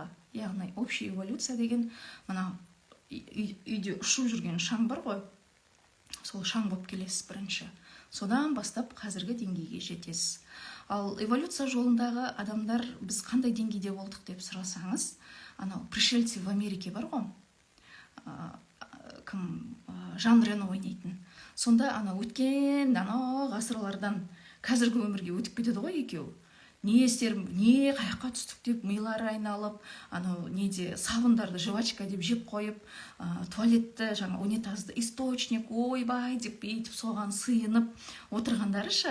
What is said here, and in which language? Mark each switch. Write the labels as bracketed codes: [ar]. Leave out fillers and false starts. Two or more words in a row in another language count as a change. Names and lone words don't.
[kk] Яғни [ru] общий эволюция [kk] деген мына үйде ұшып жүрген шаң бар ғой. Сол шаң болып келесіз бірінші. Содан бастап қазіргі деңгейге жетесіз. Ал эволюция жолындағы адамдар біз қандай деңгейде болдық деп сұрасаңыз, анау [ru] пришельцы в Америке [kk] бар ғой. Жан Рено ойнайтын. Сонда өткен ғасырлардан қазіргі өмірге өтіп кетеді ғой екеуі. Не істерім, не қаяққа түстік деп милары айналып, неде сабындарды жвачка деп жеп қойып, туалетті, унитазды источник, ойбай деп бейтіп соған сыйынып отырғандары ше.